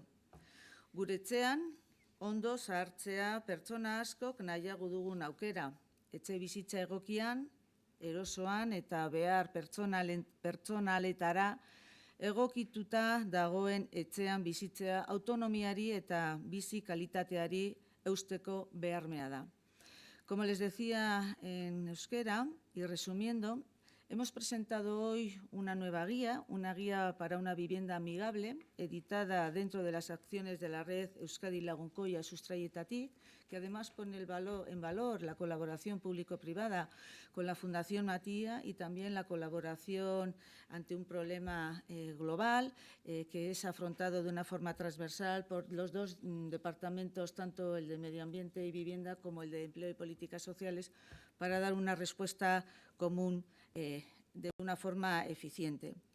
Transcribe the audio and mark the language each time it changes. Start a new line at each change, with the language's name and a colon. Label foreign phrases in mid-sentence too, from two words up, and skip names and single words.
Basque: Gure etxean ondo zahartzea pertsona askok nahiago dugun aukera, etxe bizitza egokian, erosoan eta behar pertsonaletara egokituta dagoen etxean bizitzea autonomiari eta bizi kalitateari eusteko beharmea da.
Spanish: Como les decía en euskera, y resumiendo, hemos presentado hoy una nueva guía, una guía para una vivienda amigable, editada dentro de las acciones de la red Euskadi Lagunkoia sustraietatik, que además pone en valor la colaboración público-privada con la Fundación Matía y también la colaboración ante un problema global que es afrontado de una forma transversal por los dos departamentos, tanto el de Medio Ambiente y Vivienda como el de Empleo y Políticas Sociales, para dar una respuesta común de una forma eficiente.